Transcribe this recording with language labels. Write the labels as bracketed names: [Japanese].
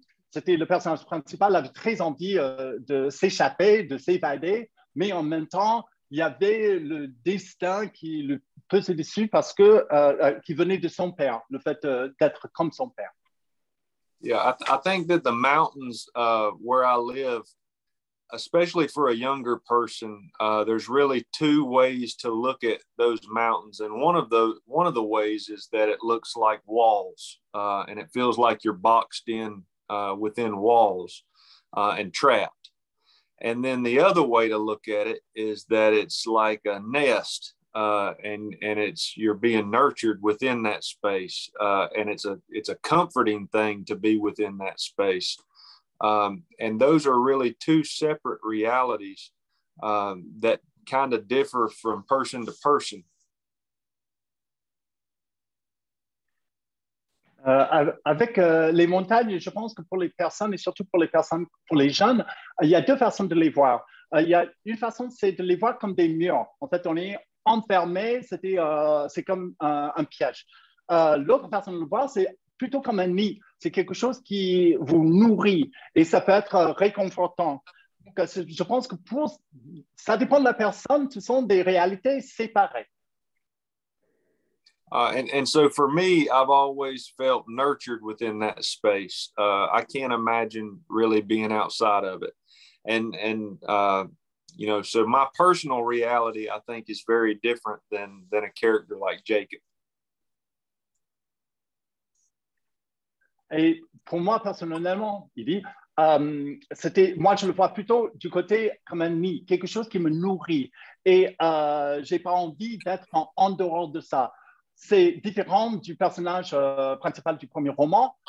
[French] C'était le personnage principal avait très envie de s'échapper, de s'évader, mais en même temps, il y avait le destin qui le pesait dessus parce qui venait de son père, le fait d'être comme son père. [English] Yeah, I think that the mountains where I live, especially for a younger person, there's really two ways to look at those mountains, and one of the ways is that it looks like walls, and it feels like you're boxed in within walls and trapped. And then the other way to look at it is that it's like a nest, and you're being nurtured within that space, and it's a comforting thing to be within that space. And those are really two separate realities that kind of differ from person to person. [French] Avec les montagnes, je pense que pour les personnes, et surtout pour les jeunes, il y a deux façons de les voir. Il y a une façon, c'est de les voir comme des murs. En fait, on est enfermé, c'est comme un piège. L'autre façon de le voir, c'est plutôt comme un nid. C'est quelque chose qui vous nourrit et ça peut être réconfortant. Donc, je pense que ça dépend de la personne, ce sont des réalités séparées. [English] And so for me, I've always felt nurtured within that space. I can't imagine really being outside of it. And so my personal reality, I think, is very different than a character like Jacob. [French] Et pour moi, personnellement, il dit, moi, je le vois plutôt du côté comme un nid, quelque chose qui me nourrit. Et je n'ai pas envie d'être en dehors de ça. C'est différent du personnage principal du premier roman.